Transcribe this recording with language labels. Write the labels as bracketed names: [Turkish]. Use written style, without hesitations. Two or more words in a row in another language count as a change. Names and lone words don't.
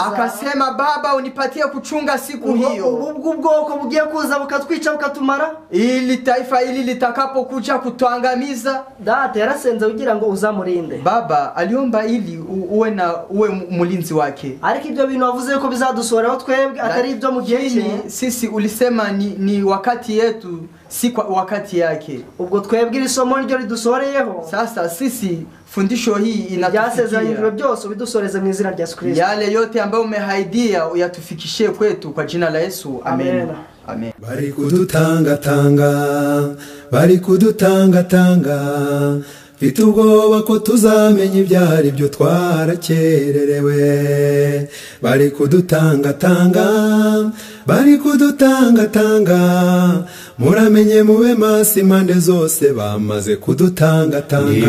[Swahili] Akasema, Baba unipatie kuchunga siku hiyo, [Kinyarwanda] ubwo bwoko bugiye kuza bukatwica bukatumara, [Swahili] ili taifa hili litakapokuja kutuangamiza. [Kinyarwanda] Data yarasenze kugira ngo uzamurinde. [Swahili] Baba aliomba ili uwe mulinzi wake. [Kinyarwanda] Ariko ibyo bintu wavuze ko bizadusoreho twebwe atari ibyo mu gihe cye. [Swahili] Sisi ulisema ni wakati yetu, si kwa wakati yake. [Kinyarwanda] Ubwo twebwe iri somo ryo ridusoreyeho. [Swahili] Sasa sisi fundisho hii inatufikia. [Kinyarwanda] Byose bidusoreze mu izina rya Yesu Kristo. [Swahili] Yale yote ambayo umehaidia uyatufikishie kwetu kwa jina la Yesu. Amen. Amen. [Kinyarwanda] Bari kudutangatanga mfite ubwoba ko tuzamenya ibyari byo twarakererewe. Bari kudutangatanga muramenye mube maso impande zose bamaze kudutangatanga.